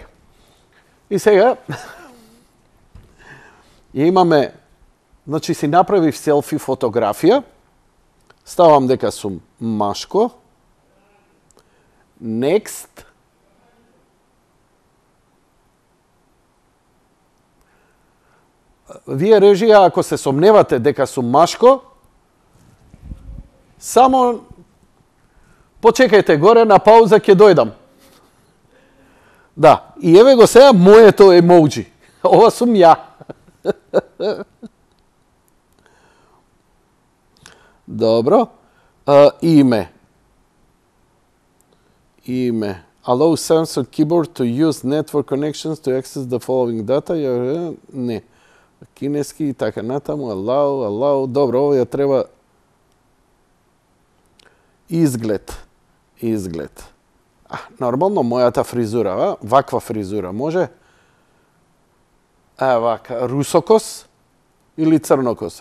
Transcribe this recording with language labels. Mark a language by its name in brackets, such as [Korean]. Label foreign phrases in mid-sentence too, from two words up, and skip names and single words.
[Macedonian] И сега имаме, значи си направив селфи фотографија, ставам дека сум машко, next, вие режија, ако се сомневате дека сум машко, само почекајте горе на пауза, ќе дојдам. Да, и еве го сега моето емоджи. Ова сум ја. Добро. Име. Име. [English] Allow Samsung keyboard to use network connections to access the following data. [Macedonian] Не. Кинески и така натаму. [English] Allow. [Macedonian] Добро, ова ја треба изглед. Нормално, мојата фризура, ваква фризура, може? Вака, русокос или црнокос?